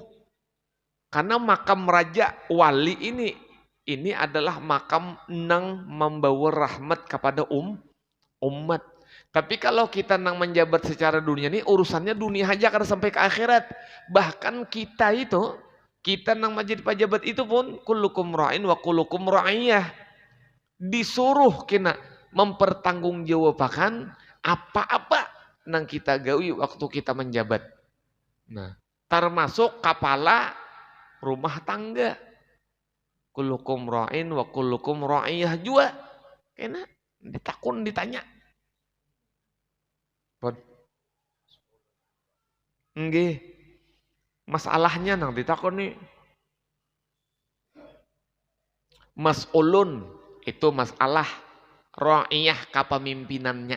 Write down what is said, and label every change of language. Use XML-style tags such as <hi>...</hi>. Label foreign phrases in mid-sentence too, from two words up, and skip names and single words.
<bjn>Karena makam raja wali ini adalah makam nang membawa rahmat kepada umat. Tapi kalau kita nang menjabat secara dunia ini urusannya dunia aja karena sampai ke akhirat. Bahkan kita nang menjadi pejabat itu pun</bjn> <ar>كلكم راع وكلكم رعية.</ar> <bjn>Disuruh kena mempertanggungjawabkan apa-apa nang kita gawi waktu kita menjabat. Nah, termasuk kepala rumah tangga.</bjn> <ar>كلكم راع وكلكم رعية juga.</ar> <bjn>Kena ditanya. Nggih. Masalahnya nang ditakon nih. Mas'ulun itu masalah ra'iyah kepemimpinannya.</bjn>